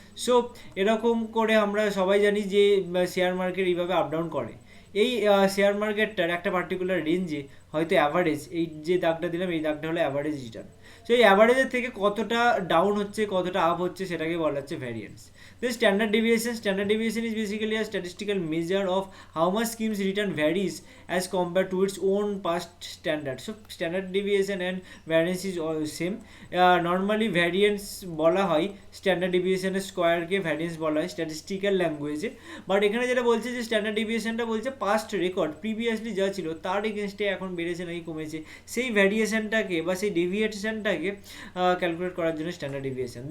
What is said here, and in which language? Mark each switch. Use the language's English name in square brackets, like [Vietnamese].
[Bangla] So এরকম করে আমরা সবাই জানি যে শেয়ার মার্কেট এইভাবে আপ ডাউন করে। এই শেয়ার মার্কেটটার একটা পার্টিকুলার রেঞ্জে হয়তো অ্যাভারেজ, এই যে দাগটা দিলাম এই দাগটা হলো অ্যাভারেজ রিটার্ন। সো এই অ্যাভারেজের থেকে কতটা ডাউন হচ্ছে কতটা আপ হচ্ছে সেটাকে বলা হচ্ছে variance. [English] The standard deviation is basically a statistical measure of how much schemes return varies as compared to its own past standard. So standard deviation and variance is all same. [Bangla] Normally variance বলা হয় standard ডেভিয়েশনের স্কোয়ারকে variance বলা হয় statistical ল্যাঙ্গুয়েজে। But এখানে যেটা বলছে যে স্ট্যান্ডার্ড ডেভিয়েশনটা বলছে পাস্ট রেকর্ড প্রিভিয়াসলি যা ছিল তার এগেনস্টে এখন বেড়েছে নাকি কমেছে, সেই ভ্যারিয়েশনটাকে বা সেই ডেভিয়েশনটাকে ক্যালকুলেট করার জন্য স্ট্যান্ডার্ড ডেভিয়েশন।